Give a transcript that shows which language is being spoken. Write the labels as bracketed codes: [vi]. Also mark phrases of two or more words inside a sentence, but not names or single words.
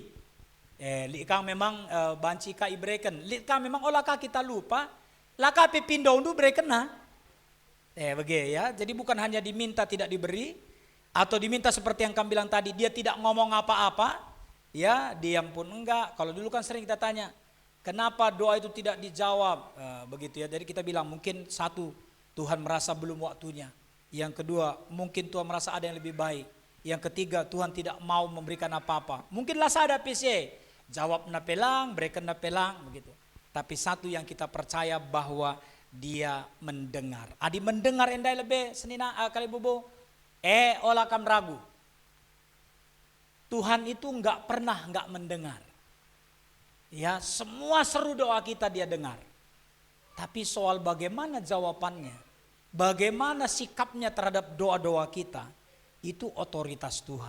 [btx] Likang memang banci ka ibreken. Likang memang olahkah kita lupa, laka pipindo undu brekena. Bege ya. [id] Jadi bukan hanya diminta tidak diberi, atau diminta seperti yang kami bilang tadi, dia tidak ngomong apa-apa, ya, diam pun enggak. Kalau dulu kan sering kita tanya, kenapa doa itu tidak dijawab, begitu ya. Jadi kita bilang mungkin satu, Tuhan merasa belum waktunya. Yang kedua, mungkin Tuhan merasa ada yang lebih baik. Yang ketiga, Tuhan tidak mau memberikan apa-apa. Mungkinlah saya ada PC, [btx] jawab na pelang, berikan na pelang, [id] begitu. Tapi satu yang kita percaya bahwa dia mendengar. [btx] Adi mendengar endai lebih senina kali bobo. Olah kam ragu. [id] Tuhan itu enggak pernah enggak mendengar. Ya, semua seru doa kita dia dengar. Tapi soal bagaimana jawabannya, bagaimana sikapnya terhadap doa-doa kita, itu otoritas Tuhan.